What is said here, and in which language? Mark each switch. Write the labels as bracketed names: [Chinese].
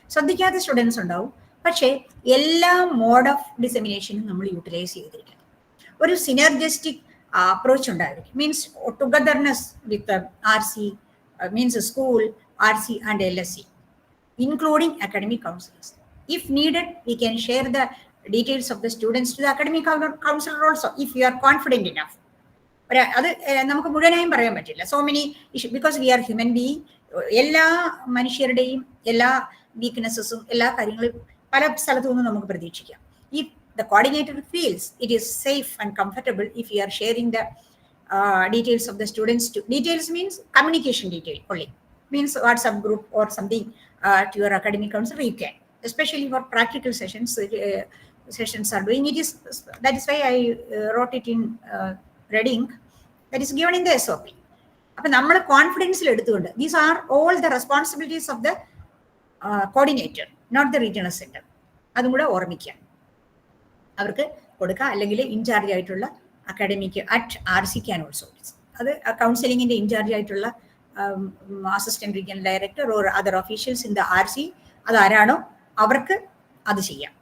[Malayalam] ശ്രദ്ധിക്കാത്ത സ്റ്റുഡൻസ് ഉണ്ടാവും. പക്ഷേ എല്ലാ മോഡ് ഓഫ് ഡിസെമിനേഷനും നമ്മൾ യൂട്ടിലൈസ് ചെയ്തിരിക്കണം. ഒരു സിനർജിസ്റ്റിക് അപ്രോച്ച് ഉണ്ടായിരിക്കും. [English] Means togetherness with RC, means school, RC and LSC, including academic counselors. If needed, we can share the details of the students to the academic counselor also, if you are confident enough. [Malayalam] അത് നമുക്ക് മുഴുവനായും പറയാൻ പറ്റില്ല. [English] So many issue, because we are human being. [Malayalam] എല്ലാ മനുഷ്യരുടെയും എല്ലാ വീക്ക്നെസ്സസും എല്ലാ കാര്യങ്ങളും പല സ്ഥലത്തു നിന്നും നമുക്ക് പ്രതീക്ഷിക്കാം. [English] If the coordinator feels it is safe and comfortable, if you are sharing the details of the students to, details means communication detail only, means WhatsApp group or something to your academic counselor, you can, especially for practical sessions are doing it. Is that is why I wrote it in red ink, that is given in the SOP. [Malayalam] അപ്പോൾ നമ്മൾ കോൺഫിഡൻസിൽ എടുത്തുകൊണ്ട്, [English] These are all the responsibilities of the coordinator, not the regional centre. [Malayalam] അതും കൂടെ ഓർമ്മിക്കുക, അവർക്ക് കൊടുക്കുക. അല്ലെങ്കിൽ in charge ആയിട്ടുള്ള academic at RC [English] Can also. [Malayalam] അത് കൗൺസിലിങ്ങിന്റെ ഇൻചാർജ് ആയിട്ടുള്ള assistant regional director [English] or other officials in the RC, [Malayalam] അതാരാണോ അവർക്ക് അത് ചെയ്യാം.